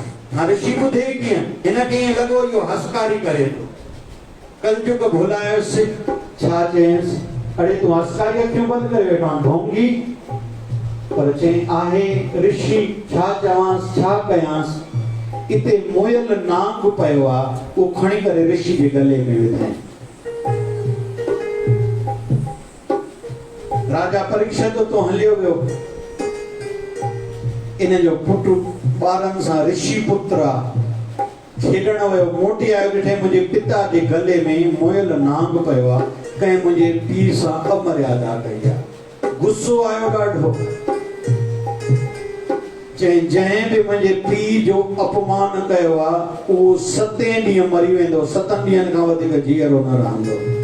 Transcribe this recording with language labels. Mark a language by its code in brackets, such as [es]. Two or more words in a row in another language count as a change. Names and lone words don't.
[sd] हाणे ऋषि ॿुधे कीअं, हिनखे ईअं लॻो इहो हसकारी करे थो। कलयुग भुलायोसि, छा चयसि, अड़े तूं हसकारी अखियूं बंदि करे वेठो आहे ढोंगी। पर चई आहे ऋषि, छा चवांसि, छा कयांसि। इते मोयल नाग पियो आहे, उहो खणी करे ऋषि जे गले में विधाईं। राजा परीक्षित तो हलियो वियो, इन जो पुटु ॿारनि सां ऋषि पुत्र आहे, खेॾण वियो। मोटी आयो, ॾिठे मुंहिंजे पिता जे गले में मोयल नाग पियो आहे, कंहिं मुंहिंजे पीउ सां अमर्यादा कई आहे। गुस्सो आयो ॾाढो। जंहिं बि मुंहिंजे पीउ जो अपमान कयो आहे, उहो 7 ॾींहं मरी वेंदो, 7 ॾींहंनि खां वधीक जीअरो न रहंदो।